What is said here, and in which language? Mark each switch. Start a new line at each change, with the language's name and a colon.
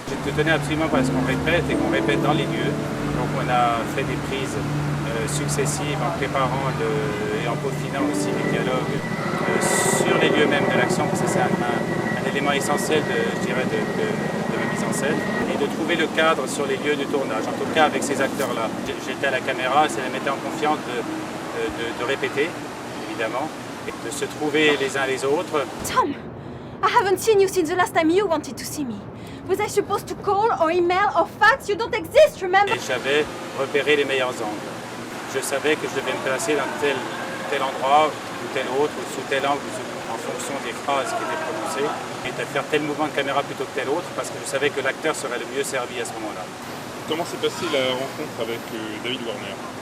French: Je te tenais absolument à ce qu'on répète et qu'on répète dans les lieux. Donc on a fait des prises successives en préparant et en peaufinant aussi les dialogues sur les lieux même de l'action, parce que c'est un élément essentiel de ma mise en scène, et de trouver le cadre sur les lieux du tournage, en tout cas avec ces acteurs-là. J'étais à la caméra, ça les mettait en confiance de répéter, évidemment, et de se trouver les uns les autres.
English: Tom, I haven't seen you since the last time you wanted to see me. Was I supposed to call or email or fax? You don't exist, remember?
French: Et j'avais repéré les meilleurs angles. Je savais que je devais me placer dans tel endroit, ou tel autre, ou sous tel angle, en fonction des phrases qui étaient prononcées, et de faire tel mouvement de caméra plutôt que tel autre, parce que je savais que l'acteur serait le mieux servi à ce moment-là. Comment s'est passée la rencontre avec David Warner?